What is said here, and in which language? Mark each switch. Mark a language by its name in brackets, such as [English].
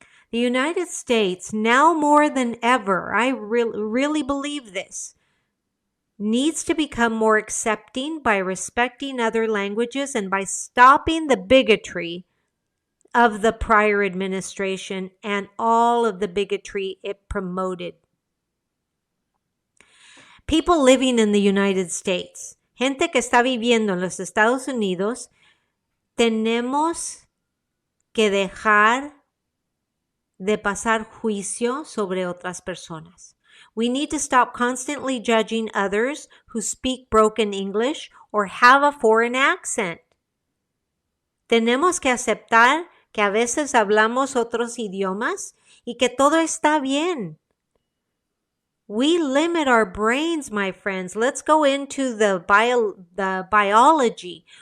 [English] The United States, now more than ever, I really believe this, needs to become more accepting by respecting other languages and by stopping the bigotry of the prior administration and all of the bigotry it promoted. People living in the United States, [Spanish] gente que está viviendo en los Estados Unidos, tenemos que dejar de pasar juicio sobre otras personas. [English] We need to stop constantly judging others who speak broken English or have a foreign accent. [Spanish] Tenemos que aceptar que a veces hablamos otros idiomas y que todo está bien. [English] We limit our brains, my friends. Let's go into the biology.